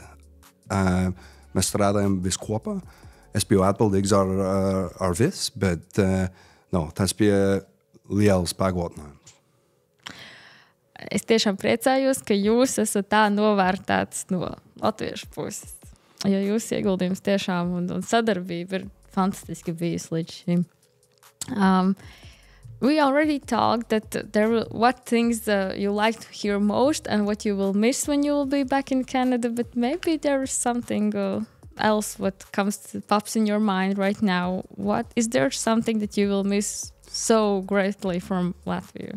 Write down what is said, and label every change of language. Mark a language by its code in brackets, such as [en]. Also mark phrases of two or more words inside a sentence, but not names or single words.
[lv] Mēs strādājam visi kopā. Es biju atbildīgs ar visu, bet tas bija liels pagotnājums. Es tiešām priecājos, ka jūs esat tā novērtēts no latviešu puses. Jo jūsu ieguldījums tiešām un sadarbība ir fantastiski bijis līdz šim. [en] We already talked that what things you like to hear most and what you will miss when you will be back in Canada, but maybe there is something else what pops in your mind right now. What is there something that you will miss so greatly from Latvia?